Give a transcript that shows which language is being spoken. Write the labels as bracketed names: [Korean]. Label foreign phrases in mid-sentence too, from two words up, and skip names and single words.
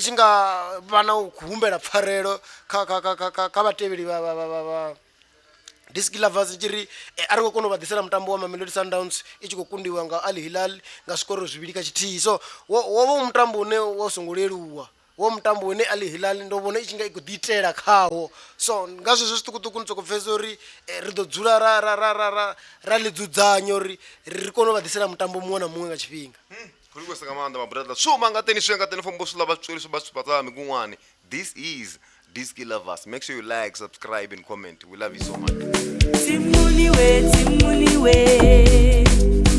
[Venda] tshi nga vha na u humbela pfarelo kha vhatevheli vha DISKI lovers tshi ri a ri khou kona u vha ḓisela mutambo wa Mamelodi Sundowns i tshi khou kundiwa nga Al Hilal nga zwikoro 2-0 so wo vha mutambo une wa songo leluwa wo mutambo une Al Hilal ndo vhona i tshi nga i khou ḓi itela khawo so nga zwezwo zwiṱukuṱuku ni soko pfesa uri ri ḓo dzula ra ḽi dzudzanya uri ri kone u vha ḓisela mutambo muṅwe na muṅwe nga tshifhinga [Tsonga] kuli vhesa nga maanḓa mabrother suma nga teni swi nga teni fombo sula vha tsweli swa vha mikunwani [English] this is DISKI lovers, make sure you like, subscribe and comment. We love you so much. [Tsonga] Timuliwe, Timuliwe.